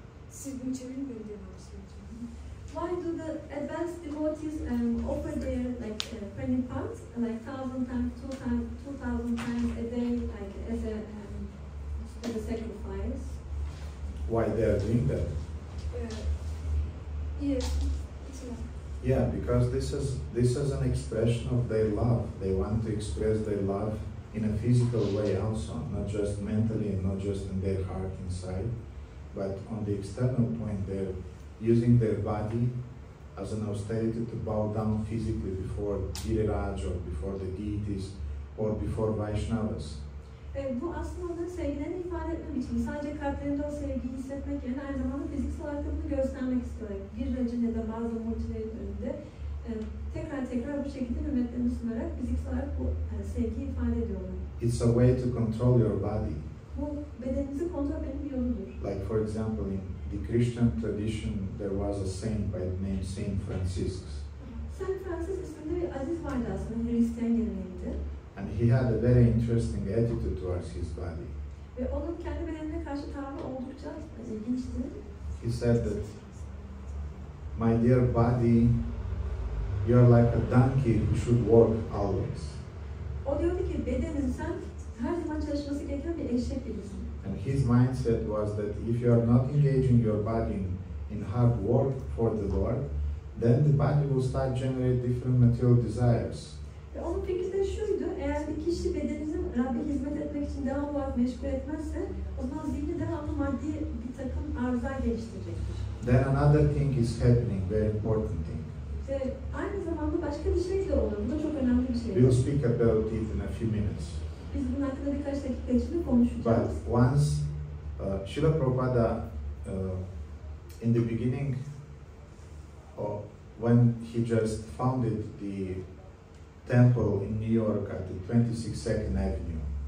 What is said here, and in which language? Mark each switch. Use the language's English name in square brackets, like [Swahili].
[Turkish] Siz bunu çevirin, ben devamlı söyleyeceğim. [English] Why do the advanced devotees offer their praṇipāt like 1,000 times, 2,000 times a day, like as a sacrifice? Why they are doing that? Yes, it's not. Yeah, because this is an expression of their love. They want to express their love in a physical way also, not just mentally and not just in their heart inside, but on the external point they're using their body as an austerity to bow down physically before Giriraj or before the deities or before Vaishnavas. [Turkish] Bu aslında onların sevgilerini ifade etme biçimi. Sadece kalplerinde o sevgiyi hissetmek yerine aynı zamanda fiziksel olarak da bunu göstermek istiyorlar. Giriraj'ın ya da bazı multilerin önünde tekrar bu şekilde hürmetlerini sunarak fiziksel olarak bu sevgiyi ifade ediyorlar. [English] It's a way to control your body. [Turkish] bu bedeninizi kontrol etmenin bir yoludur. [English] Like for example, in the Christian tradition, there was a saint by the name Saint Francis, [Turkish] Saint Francis isminde bir aziz vardı aslında Hristiyan geleneğinde. [English] and he had a very interesting attitude towards his body. [Turkish] Ve onun kendi bedenine karşı tavrı oldukça ilginçti. [English] He said that, "My dear body, you are like a donkey who should work always." [Turkish] O diyordu ki bedenin sen her zaman çalışması gereken bir eşek gibisin. [English] And his mindset was that if you are not engaging your body in hard work for the Lord, then the body will start generate different material desires. [Turkish] Ve onun fikri de şuydu, eğer bir kişi bedenini Rabbe hizmet etmek için devamlı olarak meşgul etmezse, o zaman zihni devamlı maddi bir takım arzular geliştirecektir. [English] Then another thing is happening, very important thing. [Turkish] Ve aynı zamanda başka bir şey de olur, bu da çok önemli bir şey. [English] We'll speak about it in a few minutes. [Turkish] Biz bunun hakkında birkaç dakika içinde konuşacağız. [English] But once, Srila Prabhupada, in the beginning, when he just founded the temple in New York at the 22nd Avenue,